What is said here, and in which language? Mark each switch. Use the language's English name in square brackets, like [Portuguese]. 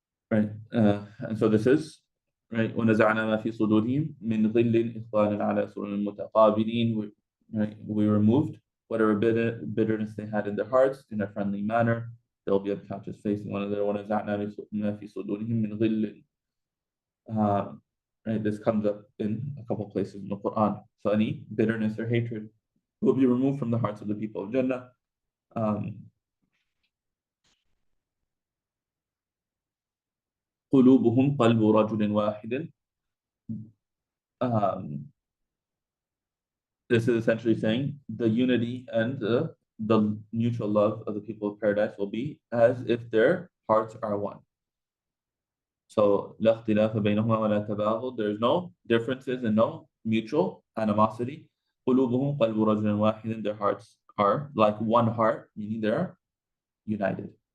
[English] Right, and so this is right. [Arabic] ونزعنا ما في صدورهم من غل إخوانا على سرر متقابلين. [English] Right, we removed whatever bitterness they had in their hearts in a friendly manner. They'll be on couches facing one another. [Arabic] ونزعنا ما في صدورهم من غل. [English] Right, this comes up in a couple places in the Quran. So any bitterness or hatred will be removed from the hearts of the people of Jannah. [Arabic] قلوبهم قلب رجل واحد. [English] This is essentially saying the unity and the mutual love of the people of paradise will be as if their hearts are one. So [Arabic] لا اختلاف بينهما ولا تباغض. [English] There's no differences and no mutual animosity. [Arabic] قلوبهم قلب رجل واحد. [English] Their hearts are like one heart, meaning they're united.